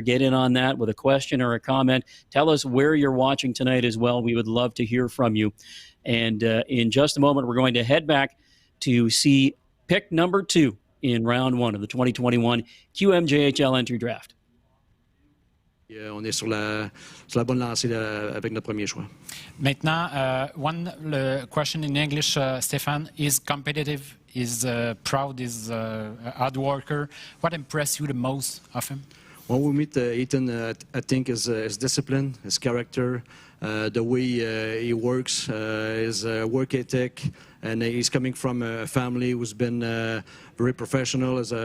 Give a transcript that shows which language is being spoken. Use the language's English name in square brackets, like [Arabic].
[English] Get in on that with a question or a comment. Tell us where you're watching tonight as well. We would love to hear from you. And in just a moment, we're going to head back to see pick #2 in round 1 of the 2021 QMJHL entry draft. [French] On est sur la bonne lancée avec notre premier choix. Maintenant, [English] one question in English, Stefan, is competitive, is proud, is a hard worker. What impressed you the most of him? When we meet Ethan, I think his discipline, his character, the way he works, his work ethic, and he's coming from a family who's been very professional.